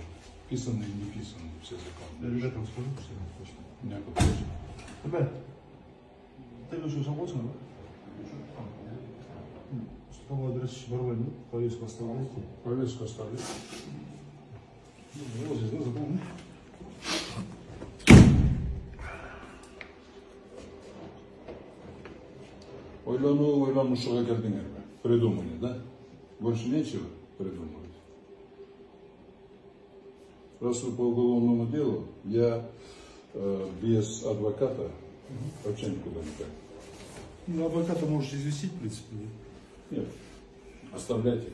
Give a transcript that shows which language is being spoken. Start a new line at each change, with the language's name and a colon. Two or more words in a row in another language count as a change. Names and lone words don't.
Russian: Писанные и неписанные все законы. Ребятам скажу, что я точно. Меня подпишите. Ребят, ты решил работать, да? Степан Андреевич Барвань, повестку оставляйте. Повестку оставляйте. Вот здесь, да, запомни.
Kazakh: Ойланушуға келдіңдер ме?
Russian: Придумали, да? Больше нечего придумывать. Раз вы по уголовному делу, я без адвоката вообще никуда не пойду. Ну, адвоката можете известить, в принципе. Нет. Оставляйте.